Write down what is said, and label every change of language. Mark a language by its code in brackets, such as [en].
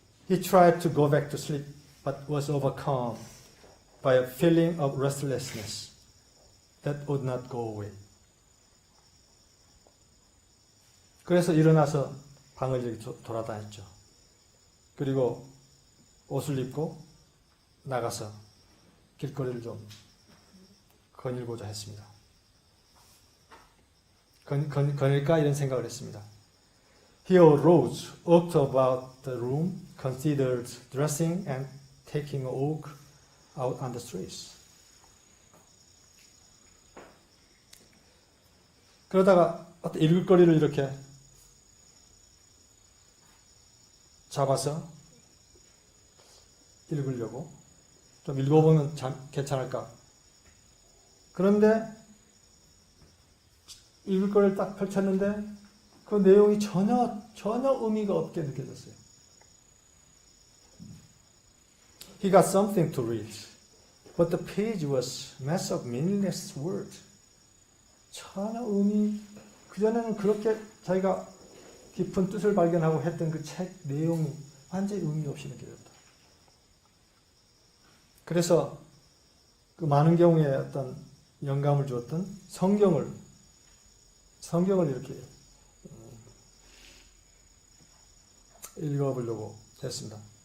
[en] He tried to go back to sleep but was overcome by a feeling of restlessness that would not go away. [ko] 그래서 일어나서 방을 이렇게 돌아다녔죠. 그리고 옷을 입고 나가서 길거리를 좀 거닐고자 했습니다. 거닐까 이런 생각을 했습니다. [en] He arose, walked about the room, considered dressing and taking a walk out on the streets. [ko] 그러다가 어떤 일거리를 이렇게 잡아서 읽으려고 좀 읽어보면 괜찮을까. 그런데 읽을 거를 딱 펼쳤는데 그 내용이 전혀 의미가 없게 느껴졌어요. [en] He got something to read, but the page was mass of meaningless words. [ko] 전혀 그전에는 그렇게 자기가 깊은 뜻을 발견하고 했던 그 책 내용이 완전히 의미 없이 느껴졌다. 그래서 그 많은 경우에 어떤 영감을 주었던 성경을 이렇게 읽어보려고 했습니다.